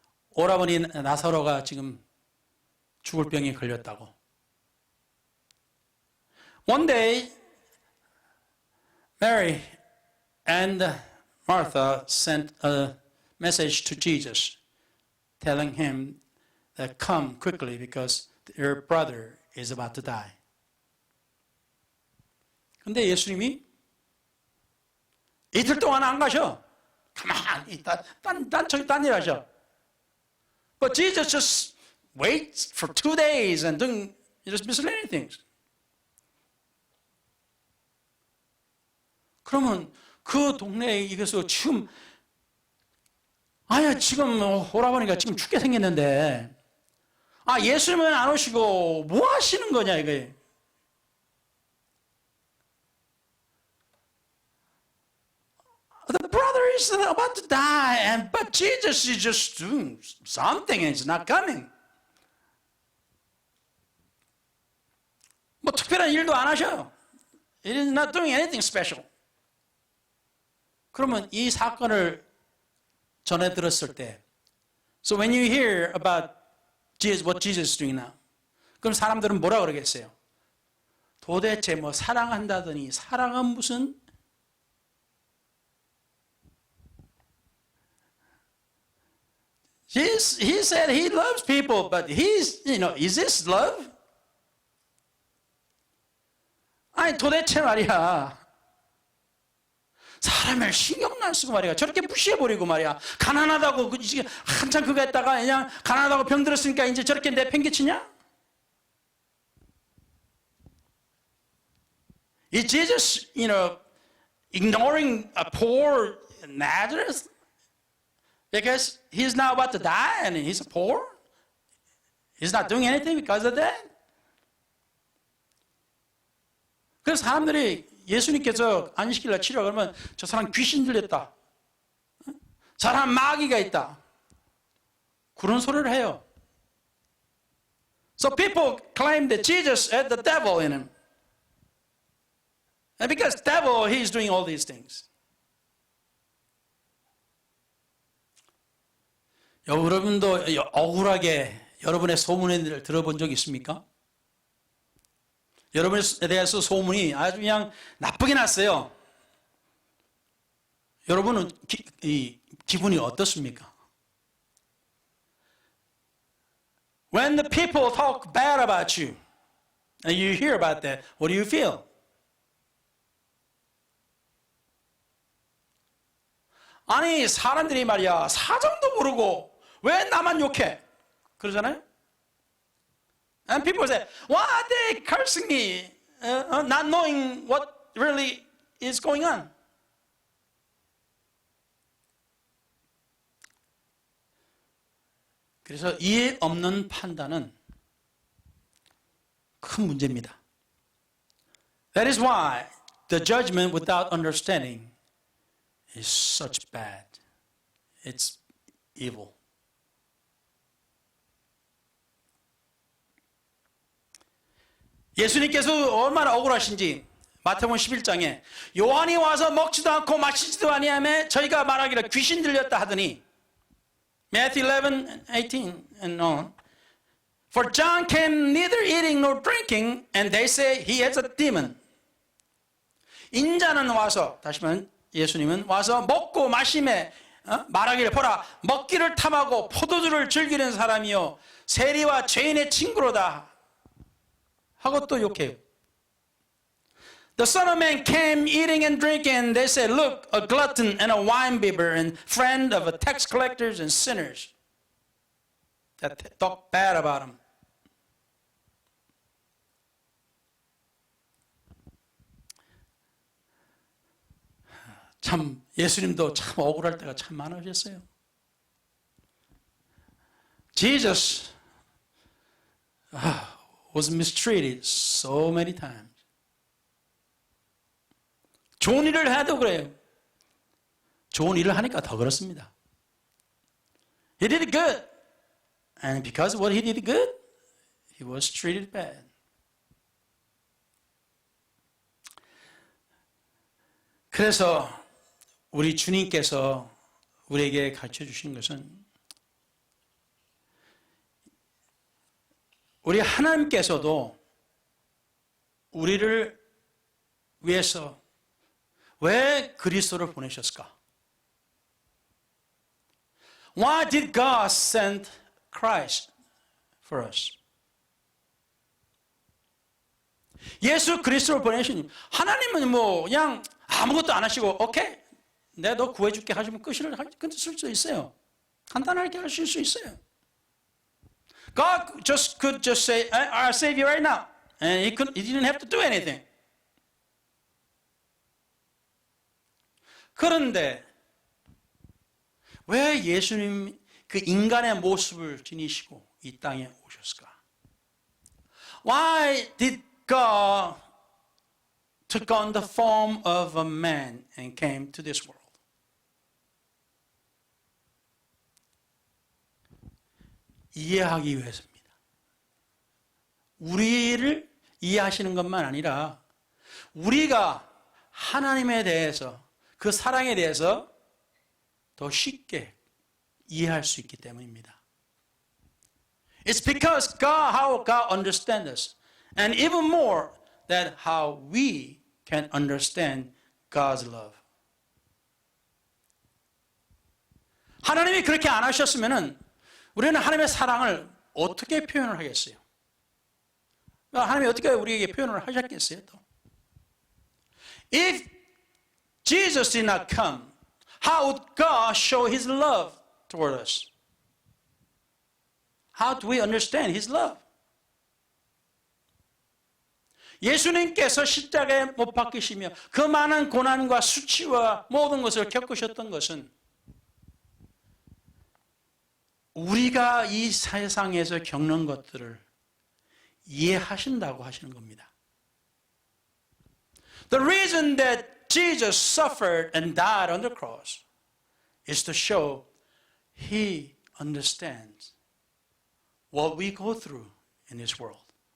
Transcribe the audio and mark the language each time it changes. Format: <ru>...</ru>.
<ko>오라버니 나사로가 지금 죽을 병에 걸렸다고.</ko> <en>One day, Mary and Martha sent a message to Jesus, telling him that come quickly because your brother is about to die.</en> <ko>근데 예수님이 이틀 동안 안 가셔. 가만히 딴 일 하셔.</ko> <en>But Jesus just waits for 2 days and doing just miscellaneous things.</en> <ko>그러면 그 동네에 이것을 지금 지금 오라버니가 지금 죽게 생겼는데 아, 예수님은 안 오시고 뭐 하시는 거냐 이거예요.</ko> <en>The brother is about to die, but Jesus is just doing something and he's not coming.</en> <ko>뭐 특별한 일도 안 하셔요.</ko> <en>He is not doing anything special.</en> <ko>그러면 이 사건을 전해 들었을 때,</ko> <en>so when you hear about Jesus, what Jesus is doing now,</en> <ko>그럼 사람들은 뭐라 그러겠어요? 도대체 뭐 사랑한다더니 사랑은 무슨?</ko> <en>He said he loves people, but is this love?</en> <ko>아니 도대체 말이야. 사람을 신경 안 쓰고 말이야. 저렇게 무시해버리고 말이야. 가난하다고 한참 그거 했다가 그냥 가난하다고 병들었으니까 이제 저렇게 내팽개치냐?</ko> <en>Is Jesus, ignoring a poor Nazareth? Because he's now about to die and he's poor? He's not doing anything because of that?</en> <ko>그래서 사람들이 예수님께서 안식일날 치료 그러면 저 사람 귀신 들렸다. 사람 마귀가 있다. 그런 소리를 해요.</ko> <en>So people claim that Jesus had the devil in him. And because devil, he's doing all these things.</en> <ko>여러분도 억울하게 여러분의 소문을 들어본 적 있습니까? 여러분에 대해서 소문이 아주 그냥 나쁘게 났어요. 여러분은 기분이 어떻습니까?</ko> <en>When the people talk bad about you and you hear about that, what do you feel?</en> <ko>아니 사람들이 말이야 사정도 모르고 왜 나만 욕해? 그러잖아요.</ko> <en>And people say, why are they cursing me? Not knowing what really is going on.</en> <ko>그래서 이해 없는 판단은 큰 문제입니다.</ko> <en>That is why the judgment without understanding is such bad. It's evil.</en> <ko>예수님께서 얼마나 억울하신지 마태복음 11장에 요한이 와서 먹지도 않고 마시지도 아니하며 저희가 말하기를 귀신 들렸다 하더니</ko> <en>Matthew 11, 18 and on For John came neither eating nor drinking and they say he has a demon.</en> <ko>인자는 와서 다시 말하면 예수님은 와서 먹고 마시매 말하기를 보라 먹기를 탐하고 포도주를 즐기는 사람이요 세리와 죄인의 친구로다 하고 또 욕해요.</ko> <en>The Son of Man came eating and drinking and they said look a glutton and a winebibber and friend of tax collectors and sinners that talk bad about him.</en> <ko>참 예수님도 참 억울할 때가 참 많으셨어요.</ko> <en>Jesus was mistreated so many times.</en> <ko>좋은 일을 해도 그래요. 좋은 일을 하니까 더 그렇습니다.</ko> <en>He did it good. And because of what he did good, he was treated bad.</en> <ko>그래서 우리 주님께서 우리에게 가르쳐 주신 것은 우리 하나님께서도 우리를 위해서 왜 그리스도를 보내셨을까?</ko> <en>Why did God send Christ for us?</en> <ko>예수 그리스도를 보내신 하나님은 뭐 그냥 아무것도 안 하시고 오케이 내가 너 구해줄게 하시면 끝을 쓸 수 있어요. 간단하게 하실 수 있어요.</ko> <en>God could just say, I'll save you right now. And he didn't have to do anything.</en> <ko>그런데 왜 예수님 그 인간의 모습을 지니시고 이 땅에 오셨을까?</ko> <en>Why did God took on the form of a man and came to this world?</en> <ko>이해하기 위해서입니다. 우리를 이해하시는 것만 아니라 우리가 하나님에 대해서 그 사랑에 대해서 더 쉽게 이해할 수 있기 때문입니다.</ko> <en>It's because God, how God understands us, and even more that how we can understand God's love.</en> <ko>하나님이 그렇게 안 하셨으면은 우리는 하나님의 사랑을 어떻게 표현을 하겠어요? 하나님이 어떻게 우리에게 표현을 하셨겠어요? 또?</ko> <en>If Jesus did not come, how would God show His love toward us? How do we understand His love?</en> <ko>예수님께서 십자가에 못 박히시며 그 많은 고난과 수치와 모든 것을 겪으셨던 것은 우리가 이 세상에서 겪는 것들을 이해하신다고 하시는 겁니다.</ko> <en>The reason that Jesus suffered and died on the cross is to show He understands what we go through in this world.</en>